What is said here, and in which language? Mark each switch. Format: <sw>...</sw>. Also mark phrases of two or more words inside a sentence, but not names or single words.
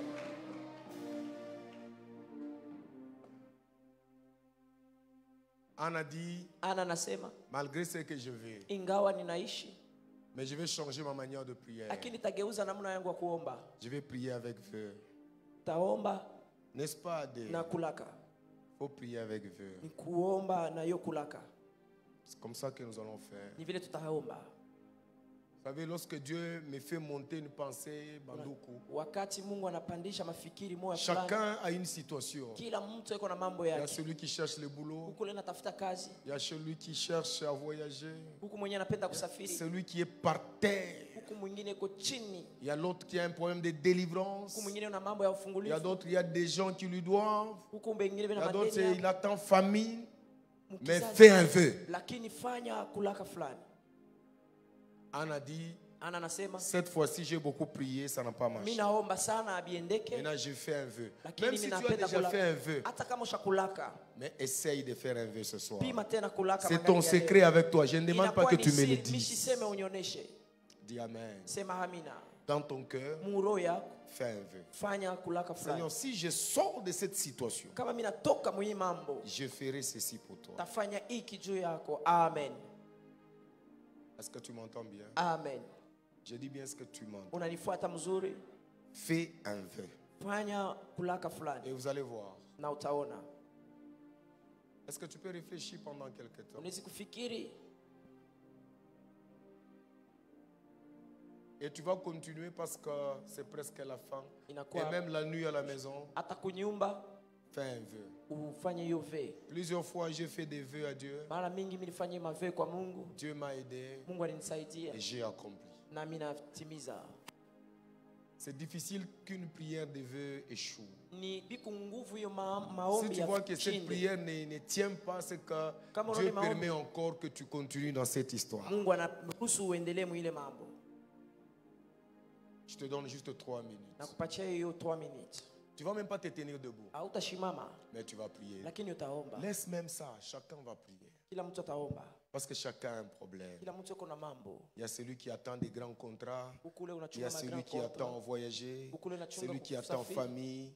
<fr>Anna dit, malgré ce que je vais, mais je vais changer ma manière de prier. Je vais prier avec feu. N'est-ce pas de</fr> <sw>na kulaka.</sw> <fr>Faut prier avec vœux.</fr> <sw>Ni kuomba na yo kulaka.</sw> <fr>C'est comme ça que nous allons faire.</fr> <sw>Ni vile tutaomba.</sw> <fr>Vous savez, lorsque Dieu me fait monter une pensée,</fr> <sw>banduku, wakati Mungu anapandisha mafikiri moyo fulani,</sw> <fr>chacun a une situation.</fr> <sw>Kila mtu yuko na mambo</sw> <fr>Il y a</fr> <sw>yake.</sw> <fr>celui qui cherche le boulot.</fr> <sw>Huko leo natafuta kazi.</sw> <fr>Il y a celui qui cherche à voyager.</fr> <sw>Huko mwenye anapenda kusafiri.</sw> <fr>Celui qui est par terre.</fr> <sw>Huko mwingine yuko chini.</sw> <fr>Il y a l'autre qui a un problème de délivrance.</fr> <sw>Huko mwingine una mambo ya</sw> <fr>Il</fr> <sw>ufungulifu.</sw> <fr>y a d'autres, il y a des gens qui lui doivent.</fr> <sw>Huko mwingine</sw> <fr>Il y</fr> <sw>bina</sw> <fr>a d'autres,</fr> <sw>madeni.</sw> <fr>il attend famine. Mais fais un vœu.</fr> <sw>Lakini fanya kulaka fulani.</sw> <fr>Anna dit,</fr> <sw>Ana anasema,</sw> <fr>cette fois-ci j'ai beaucoup prié, ça n'a pas marché.</fr> <sw>Mimi naomba sana abiendeke.</sw> <fr>Maintenant j'ai fait un vœu.</fr> <sw>Lakini</sw> <fr>Même si tu as déjà fait un vœu,</fr> <sw>hata kama ushakulaka,</sw> <fr>mais essaye de faire un vœu ce soir.</fr> <sw>pima tena kulaka.</sw> <fr>C'est ton secret avec toi. Je ne demande pas que tu me le dises.</fr> <sw>Nisiseme unyonyeshe.</sw> <fr>Dis amen.</fr> <sw>Sema amina.</sw> <fr>Dans ton cœur,</fr> <sw>Muro yako</sw> <fr>fais un vœu.</fr> <sw>fanya kulaka fulani.</sw> <fr>Seigneur, si je sors de cette situation,</fr> <sw>kama mimi natoka mwi mambo,</sw> <fr>je ferai ceci pour toi.</fr> <sw>Tafanya hiki juu yako.</sw> <fr>Amen. Est-ce que tu m'entends bien? Amen. Je dis bien ce que tu m'entends.</fr> <sw>Unanifuata mzuri?</sw> <fr>Fais un vœu.</fr> <sw>Fanya kulaka fulani.</sw> <fr>Et vous allez voir.</fr> <sw>Na utaona.</sw> <fr>Est-ce que tu peux réfléchir pendant quelque temps?</fr> <sw>Unaweza kufikiri.</sw> <fr>Et tu vas continuer parce que c'est presque la fin.</fr> <sw>Inakuwa,</sw> <fr>et même la nuit à la maison.</fr> <sw>Hata kunyumba.</sw> <fr>Fais un vœu.</fr> <sw>Ufanye hiyo vœu.</sw> <fr>Plusieurs fois j'ai fait des vœux à Dieu.</fr> <sw>Mara mingi mimi nilifanya mavœu kwa Mungu.</sw> <fr>Dieu m'a aidé.</fr> <sw>Mungu alinisaidia.</sw> <fr>Et j'ai accompli.</fr> <sw>Na mimi natimiza.</sw> <fr>C'est difficile qu'une prière de vœux échoue.</fr> <sw>Ni biku nguvu hiyo maombi.</sw> <fr>Si tu vois que cette prière ne tient pas, c'est que Dieu permet encore que tu continues dans cette histoire.</fr> <sw>Mungu anaruhusu uendelee mu ile mambo.</sw> <fr>Je te donne juste 3 minutes.</fr> <sw>Nakupatia hiyo 3 minutes.</sw> <fr>Tu ne vas même pas te tenir debout. Mais tu vas prier. Laisse même ça. Chacun va prier. Parce que chacun a un problème. Il y a celui qui attend des grands contrats. Il y a celui qui attend voyager. Celui qui attend famille.</fr>